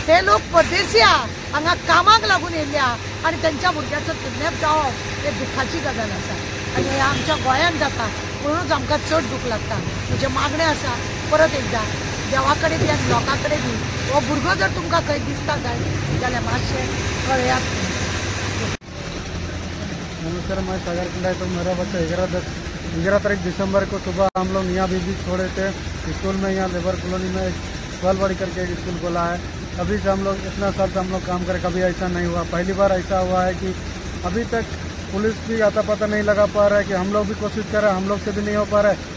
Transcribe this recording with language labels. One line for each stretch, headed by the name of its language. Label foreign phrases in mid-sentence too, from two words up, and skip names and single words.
Konkani: ते लोक परदेशी आहा, हांगा कामाक लागून येयल्ले आहा आनी त्यांच्या भुरग्याचो किडनॅप जावप हे दुखाची गजाल आसा आनी हे आमच्या गोंयांत जाता म्हणूनच आमकां चड दूख लागता। म्हणजे मागणें आसा परत एकदा देवा कडेन बी आनी लोकां कडेन बी, हो भुरगो जर तुमकां खंय दिसता जाय जाल्यार मातशें कळयात।
Hindi: नमस्कार, मैं सागर कुंडा। तो मेरा बच्चा 11 तारीख दिसंबर को सुबह हम लोग मियाँ बीबी छोड़े थे स्कूल में। यहाँ लेबर कॉलोनी में बालवाड़ी करके एक स्कूल खोला है। अभी से हम लोग इतना साल से हम लोग काम करें, कभी ऐसा नहीं हुआ। पहली बार ऐसा हुआ है कि अभी तक पुलिस भी आता पता नहीं लगा पा रहा है कि हम लोग भी कोशिश कर रहे हैं, हम लोग से भी नहीं हो पा रहा है।